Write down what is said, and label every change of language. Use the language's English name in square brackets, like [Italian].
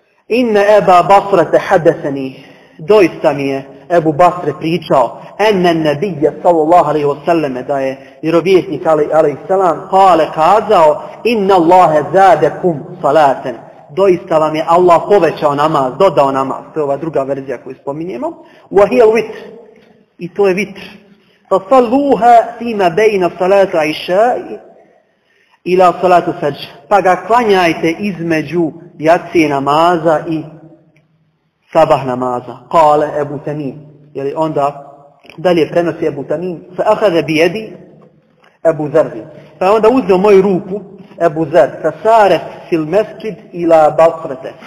[Arabic] إن أبا بصرة حدثني [Bosnian] doista mi je Ebu Basre pričao [Arabic] أن النبي صلى الله عليه وسلم [Bosnian] da je vjerovjesnik alejhi selam kazao [Arabic] إن الله زادكم صلاة [Bosnian] doista vam je Allah povećao namaz, dodao namaz, to je ova druga verzija koju spominjemo, [Arabic] وهي الوتر [Bosnian] i to je vitr. [Arabic] فصلوها فيما بين صلاة العشاء إلى صلاة الفجر. [Bosnian] Pa ga klanjajte između jacije namaza i sabah namaza. Kale Ebu Tamim. Jer onda dalje prenosi Ebu Tamim. [Arabic] فأخذ بيدي Ebu Zerbi. [Bosnian] Pa je onda uzeo moju ruku Ebu Zer. [Arabic] فسار في المسجد إلى بصرته.